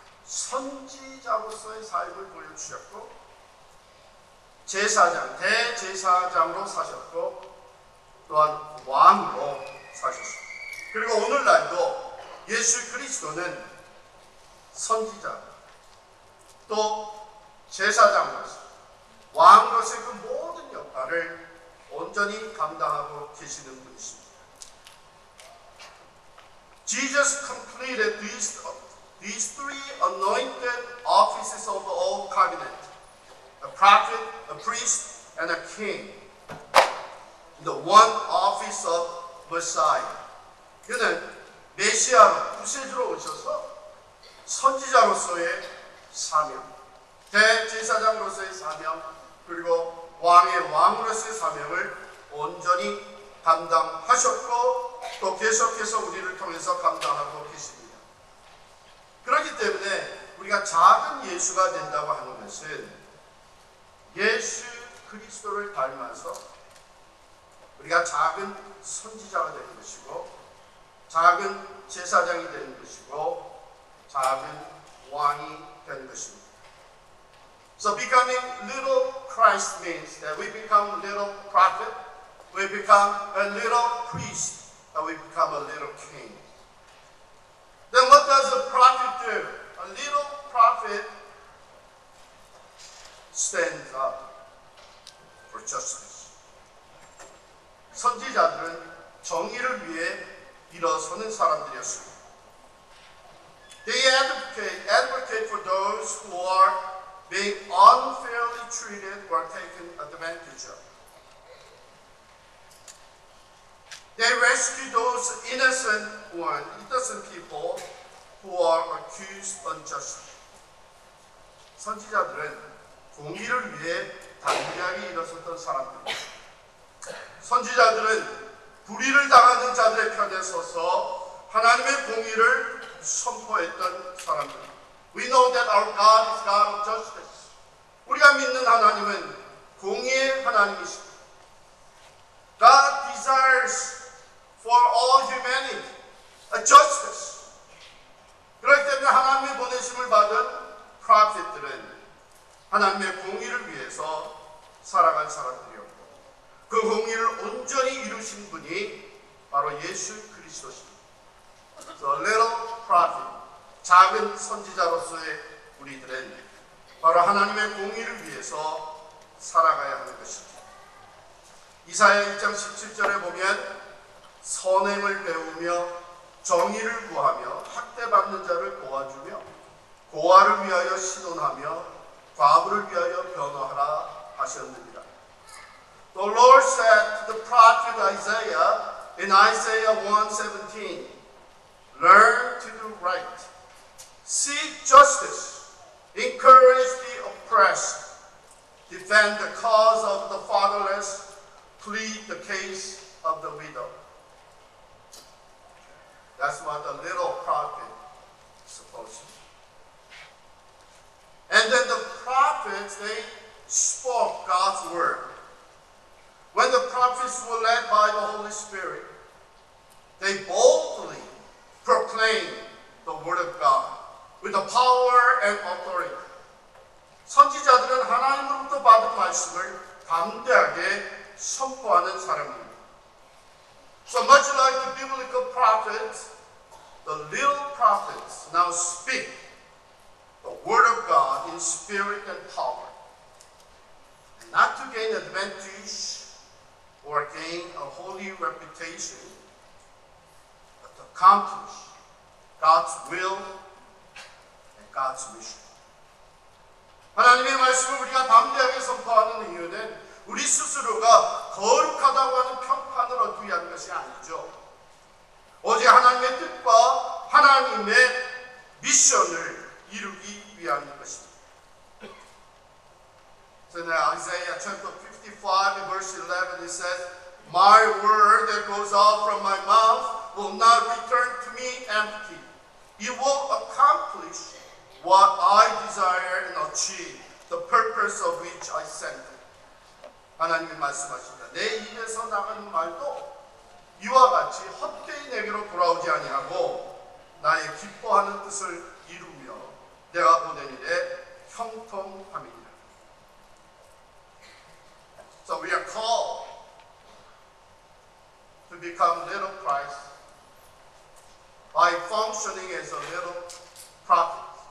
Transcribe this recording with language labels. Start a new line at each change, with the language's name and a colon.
Korean: 선지자로서의 삶을 보여주셨고 제사장, 대제사장으로 사셨고 또한 왕으로 사셨습니다. 그리고 오늘날도 예수 그리스도는 선지자 또 제사장으로서 왕으로서의 그 모든 역할을 온전히 감당하고 계시는 분이십니다.
English: Jesus completed these three anointed offices of the old covenant: a prophet, a priest, and a king. The one office of Messiah.
Korean: 그는 메시아로 구세주로 오셔서 선지자로서의 사명, 대제사장으로서의 사명, 그리고 왕의 왕으로서의 사명을 온전히 감당하셨고 또 계속해서 우리를 통해서 감당하고 계십니다. 그렇기 때문에 우리가 작은 예수가 된다고 하는 것은 예수 그리스도를 닮아서 우리가 작은 선지자가 되는 것이고 작은 제사장이 되는 것이고 작은 왕이 되는 것입니다.
English: So becoming little Christ means that we become little prophet, we become a little priest, and we become a little king. Then what does a prophet do? A little prophet stands up for justice.
Korean: 선지자들은 정의를 위해 일어서는 사람들이었습니다.
English: They advocate for those who are being unfairly treated or taken advantage of. They rescue those innocent people who are accused unjustly.
Korean: 선지자들은 공의를 위해 담대하게 일어섰던 사람들입니다. 선지자들은 불의를 당하는 자들의 편에 서서 하나님의 공의를 선포했던 사람들.
English: We know that our God is God of justice.
Korean: 우리가 믿는 하나님은 공의의 하나님이십니다.
English: God desires for all humanity a justice.
Korean: 그렇기 때문에 하나님의 보내심을 받은 프로핏들은 하나님의 공의를 위해서 살아간 사람들이었고 그 공의를 온전히 이루신 분이 바로 예수 그리스도십니다.
English: So little prophet,
Korean: 작은 선지자로서의 우리들은 바로 하나님의 공의를 위해서 살아가야 하는 것입니다. 이사야 1장 17절에 보면 선행을 배우며 정의를 구하며 학대받는 자를 도와주며 고아를 위하여 신원하며 과부를 위하여 변호하라 하셨느니라.
English: The Lord said to the prophet Isaiah in Isaiah 1:17, learn to do right, seek justice, encourage the oppressed, defend the cause of the fatherless, plead the case of the widow. That's what the little prophet is supposed to do. And then the prophets, they spoke God's word. When the prophets were led by the Holy Spirit, they boldly proclaimed the word of God with the power and authority.
Korean: 선지자들은 하나님으로부터 받은 말씀을 담대하게 선포하는 사람입니다.
English: So much like the biblical prophets, the little prophets now speak the word of God in spirit and power. And not to gain advantage or gain a holy reputation, but to accomplish God's will and God's mission.
Korean: 하나님의 말씀을 우리가 담대하게 선포하는 이유는 우리 스스로가 거룩하다고 하는 평판을 얻기 위한 것이 아니죠. 오직 하나님의 뜻과 하나님의 미션을 이루기 위한 것입니다.
English: So in Isaiah chapter 55 verse 11 it says, My word that goes out from my mouth will not return to me empty. It will accomplish what I desire and achieve the purpose of which I sent it.
Korean: 하나님이 말씀하십니다. 내 입에서 나가는 말도 이와 같이 헛되이 내게로 돌아오지 아니하고 나의 기뻐하는 뜻을 이루며 내가 보낸 일에 형통함이니라.
English: So we are called to become little Christ by functioning as a little prophet.